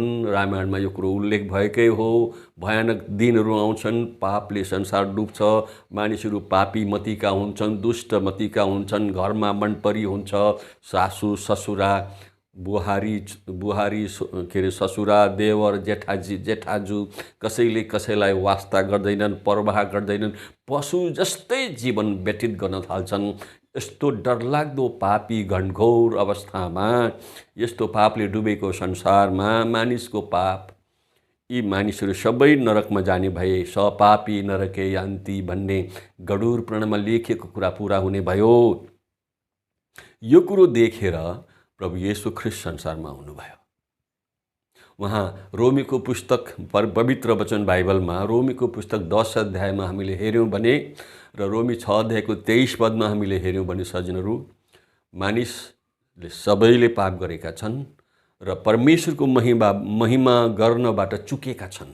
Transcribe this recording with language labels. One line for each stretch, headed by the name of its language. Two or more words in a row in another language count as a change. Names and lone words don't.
Nepali: रामायणमा यो कुरो उल्लेख भएकै हो। भयानक दिनहरू आउँछन्, पापले संसार डुब्छ, मानिसहरू पापी मतिका हुन्छन्, दुष्ट मतिका हुन्छन्, घरमा मनपरी हुन्छ, सासू ससुरा, बुहारी ससुरा, देवर जेठाजु कसैले कसैलाई वास्ता गर्दैनन्, परवाह गर्दैनन्, पशु जस्तै जीवन व्यतीत गर्न थाल्छन्। यस्तो डरलाग्दो पापी घनघोर अवस्थामा, यस्तो पापले डुबेको संसारमा मानिसको पाप, यी मानिसहरू सबै नरकमा जाने भए
Sanskrit: सपापी नरके यान्ति
Nepali: भन्ने गरुड पुराणमा लेखिएको कुरा पुरा हुने भयो। यो कुरो देखेर प्रभु येशू ख्रीष्ट संसारमा आउनुभयो। उहाँ रोमीको पुस्तक पवित्र वचन बाइबलमा रोमीको पुस्तक 10 अध्यायमा हामीले हेऱ्यौँ भने र रोमी 6 अध्यायको 23 पदमा हामीले हेऱ्यौँ भने सज्जनहरू, मानिसले सबैले पाप गरेका छन् र परमेश्वरको महिमा गर्नबाट चुकेका छन्।